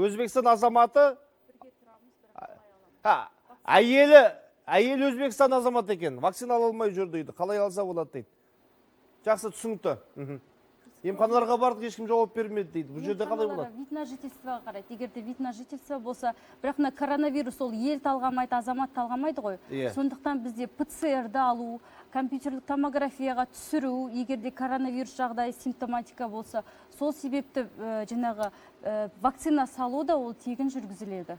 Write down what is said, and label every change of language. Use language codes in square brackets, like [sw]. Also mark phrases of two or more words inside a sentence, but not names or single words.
[kk] Өзбекстан азаматы, әйелі Өзбекстан азаматы екен. Вакцина ала алмай жүр дейді. Қалай алса болады дейді. Жақсы түсінікті. Емханаларға бардық, ешкім жауап бермеді дейді. Бұл жерде қалай болады? [ru] Вид на жительствоға [kk] қарайды. Егер де [ru] вид на жительство [kk] болса, бірақ коронавирус ол ел талғамайды, азамат талғамайды ғой. Сондықтан бізде ПЦР-ді алу, компьютерлік томографияға түсіру, егер де коронавирус жағдайы симптоматика болса, сол себепті вакцина салу да ол тегін жүргізіледі.